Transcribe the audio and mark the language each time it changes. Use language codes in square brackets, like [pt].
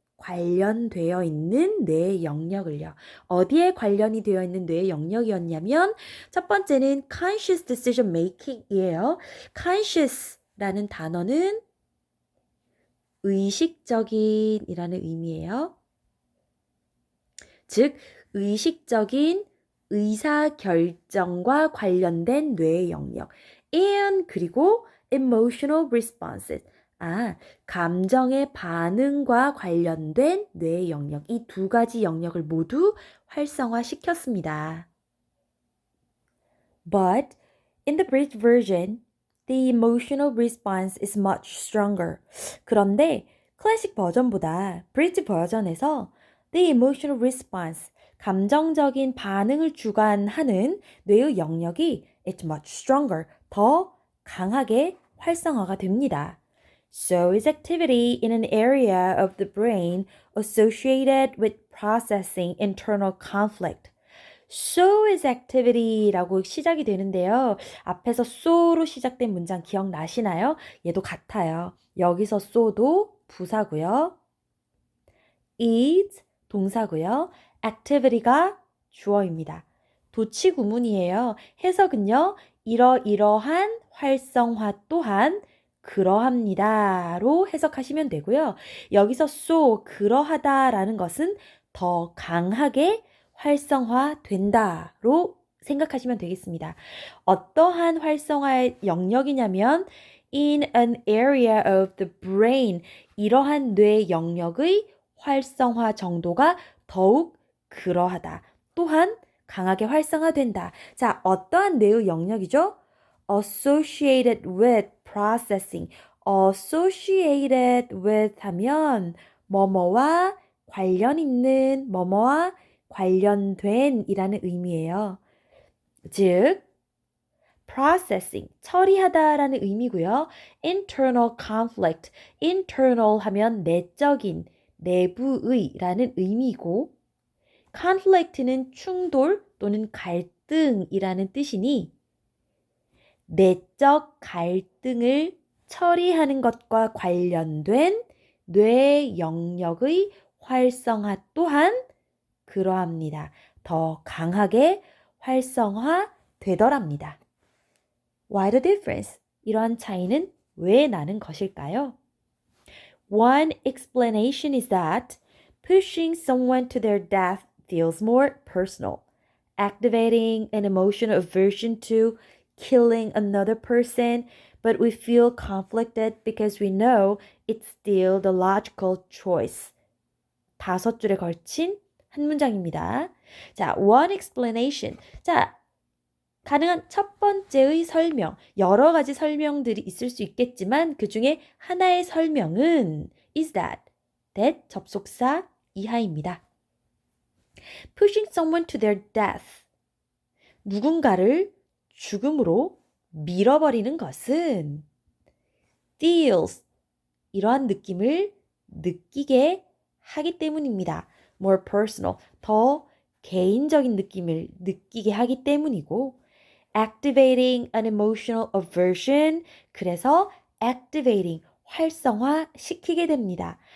[ko] 관련되어 있는 뇌의 영역을요. 어디에 관련이 되어 있는 뇌의 영역이었냐면 첫 번째는 [en] conscious decision making [ko] 이에요. conscious라는 단어는 의식적인이라는 의미예요. 즉, 의식적인 의사결정과 관련된 뇌의 영역. [en] and [ko] 그리고 [en] emotional responses. [ko] 감정의 반응과 관련된 뇌의 영역. 이 두 가지 영역을 모두 활성화시켰습니다. [en] But in the bridge version, the emotional response is much stronger. [ko] 그런데 클래식 버전보다 브리지 버전에서 [en] the emotional response, [ko] 감정적인 반응을 주관하는 뇌의 영역이 [en] it's much stronger, [ko] 더 강하게 활성화가 됩니다. [en] So is activity in an area of the brain associated with processing internal conflict. So is activity [ko] 라고 시작이 되는데요. 앞에서 so로 시작된 문장 기억나시나요? 얘도 같아요. 여기서 so도 부사고요. is 동사고요. activity가 주어입니다. 도치 구문이에요. 해석은요. 이러이러한 활성화 또한 그러합니다로 해석하시면 되고요. 여기서 so 그러하다라는 것은 더 강하게 활성화된다로 생각하시면 되겠습니다. 어떠한 활성화의 영역이냐면 [en] in an area of the brain, [ko] 이러한 뇌 영역의 활성화 정도가 더욱 그러하다. 또한 강하게 활성화된다. 자, 어떠한 뇌의 영역이죠? [en] associated with processing. associated with [ko] 하면 뭐뭐와 관련 있는, 뭐뭐와 관련된 이라는 의미예요. 즉, processing, 처리하다라는 의미고요. [en] internal conflict, [ko] internal 하면 내적인, 내부의라는 의미고, conflict는 충돌 또는 갈등이라는 뜻이니 내적 갈등을 처리하는 것과 관련된 뇌 영역의 활성화 또한 그러합니다. 더 강하게 활성화되더랍니다. [en] Why the difference? [ko] 이러한 차이는 왜 나는 것일까요? [en] One explanation is that pushing someone to their death feels more personal. Activating an emotional aversion to killing another person, but we feel conflicted because we know it's still the logical choice. [ko] 5줄에 걸친 한 문장입니다. 자, one explanation. 자, 가능한 첫 번째의 설명, 여러 가지 설명들이 있을 수 있겠지만 그 중에 하나의 설명은 is that 접속사 이하입니다. [en] Pushing someone to their death. [ko] 누군가를 죽음으로 밀어버리는 것은 feels 이러한 느낌을 느끼게 하기 때문입니다. [en] More personal, [ko] 더 개인적인 느낌을 느끼게 하기 때문이고 [en] activating an emotional aversion, [ko] 그래서 activating, 활성화시키게 됩니다.